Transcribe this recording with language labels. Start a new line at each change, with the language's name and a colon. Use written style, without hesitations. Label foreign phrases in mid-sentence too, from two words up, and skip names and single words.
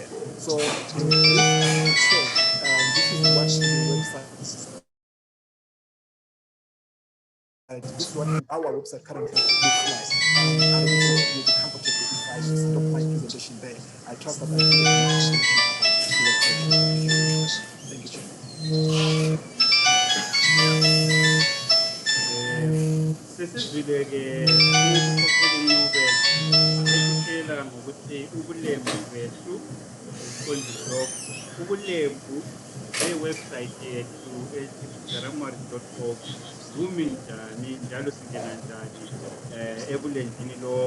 English: So in this is what the website. This is what our website currently looks like. I will be comfortable if I stop my presentation there. I trust that I will Thank you, Chair.
North Ndebele: Sesizwile-ke ekutshela ngokuthi ubulembu bethu isiqondiso ubulembu bewebsite yethu ethi.guta.org bumi njani njalo singena njani ebulenjini lokho.